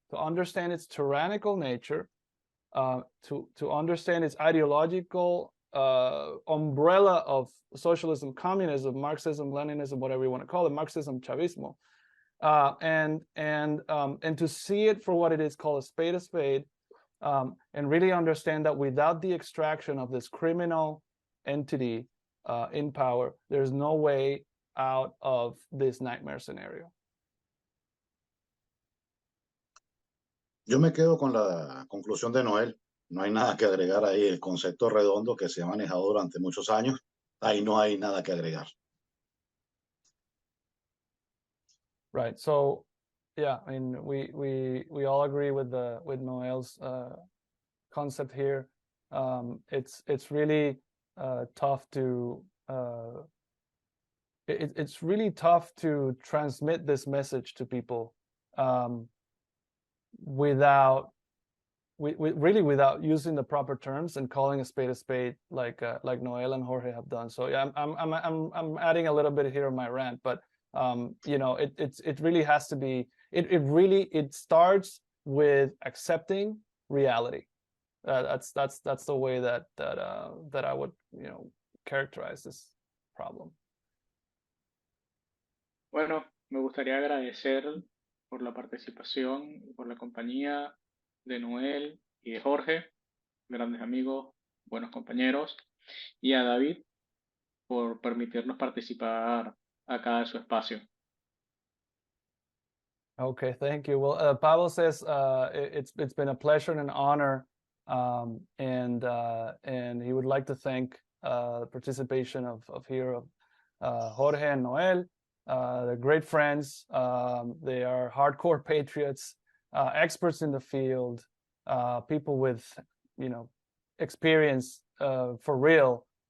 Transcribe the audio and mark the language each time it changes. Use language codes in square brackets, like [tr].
[en] To understand its tyrannical nature, to understand its ideological umbrella of socialism, communism, Marxism, Leninism, whatever you want to call it, Marxism, chavizmo, and to see it for what it is, called a spade, and really understand that without the extraction of this criminal entity in power, there's no way out of this nightmare scenario. [es] Yo me quedo con la conclusión de Noel. No hay nada que agregar ahí. El concepto redondo que se ha manejado durante muchos años, ahí no hay nada que agregar. [en] Right. So, yeah, I mean, we all agree with Noel's concept here. It's really tough to it's really tough to transmit this message to people without using the proper terms and calling a spade like Noel and Jorge have done. So yeah, I'm adding a little bit here on my rant, but it really has to be, it starts with accepting reality. That's the way that I would characterize this problem. [es] Bueno, me gustaría agradecer por la participación y por la compañía de Noel y de Jorge, grandes amigos, buenos compañeros, y a David por permitirnos participar acá en su espacio. [en] Okay, thank you. Well, Pavel says it's been a pleasure and an honor, and he would like to thank the participation of Jorge and Noel. They're great friends. They are hardcore patriots, experts in the field, people with experience for real